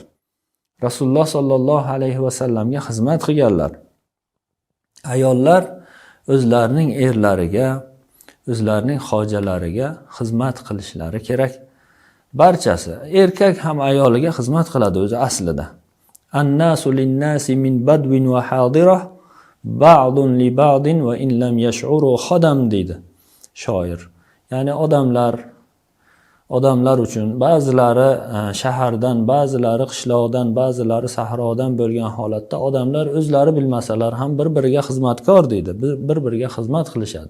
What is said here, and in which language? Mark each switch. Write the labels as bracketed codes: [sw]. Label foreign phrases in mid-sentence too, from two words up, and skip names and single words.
[uz] Rasululloh [ar] صلى الله عليه [uz] vasallamga xizmat qilganlar. Ayollar o'zlarining erlariga, o'zlarining hojalariga xizmat qilishlari kerak. Barchasi, erkak ham ayoliga xizmat qiladi o'zi aslida. [ar] الناس للناس من بدو وحاضرة بعض لبعض وإن لم يشعروا خدم [uz] deydi shoir. Ya'ni odamlar uchun ba'zilari shahardan, ba'zilari qishloqdan, ba'zilari sahrodan bo'lgan holatda odamlar o'zlari bilmasalar ham bir-biriga xizmatkor deydi, bir-biriga xizmat qilishadi.